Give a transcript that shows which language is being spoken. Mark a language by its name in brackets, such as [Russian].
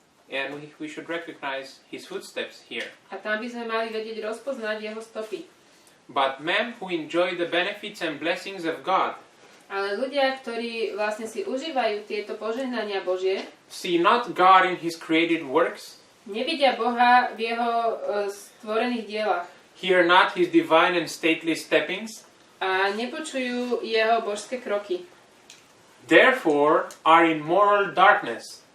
[English] And we should recognize his footsteps here. [Slovak] A tam by sme mali vedieť rozpoznať jeho stopy. [English] But men who enjoy the benefits and blessings of God [Slovak] Ale ľudia, ktorí vlastne si užívajú tieto požehnania Božie, [English] see not God in his created works, [Slovak] nevidia Boha v jeho stvorených dielach [English] hear not his divine and stately steppings, [Slovak] a nepočujú jeho božské kroky. [English] therefore are in moral darkness.